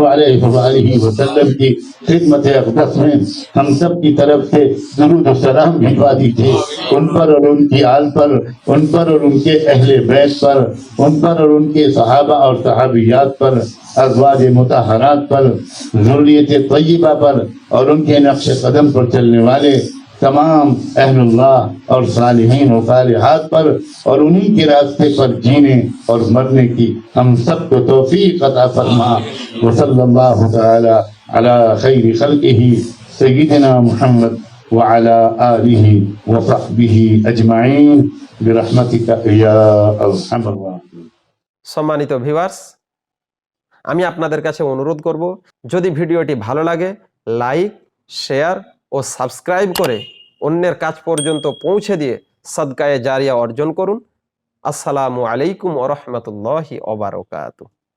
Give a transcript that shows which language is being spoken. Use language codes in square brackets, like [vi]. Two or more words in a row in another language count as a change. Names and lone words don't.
[ar] علیہ وآلہ وسلم [ur] کی خدمت اقدس میں ہم سب کی طرف سے درود و سلام بھجوا دیجیے ان پر اور ان کی آل پر، ان پر اور ان کے اہل بیت پر، ان پر اور ان کے صحابہ اور صحابیات پر، ازواج مطہرات پر، ذریت طیبہ پر، اور ان کے نقش قدم پر چلنے والے تمام اہل اللہ اور صالحین و صالحات پر، اور انہی کے راستے پر جینے اور مرنے کی ہم سب کو توفیق عطا فرما۔ [ar] وصلی اللہ تعالی علی خیر خلقہ سیدنا محمد وعلی آلہ وصحبہ اجمعین برحمتک یا ارحم الراحمین۔ [bn] সম্মানিত ভিউয়ার্স, আমি আপনাদের কাছে অনুরোধ করব, যদি ভিডিওটি ভালো লাগে লাইক, শেয়ার ও সাবস্ক্রাইব করে অন্যের কাছ পর্যন্ত পৌঁছে দিয়ে সদকায়ে জারিয়া অর্জন করুন। [ar] السلام عليكم ورحمة الله وبركاته.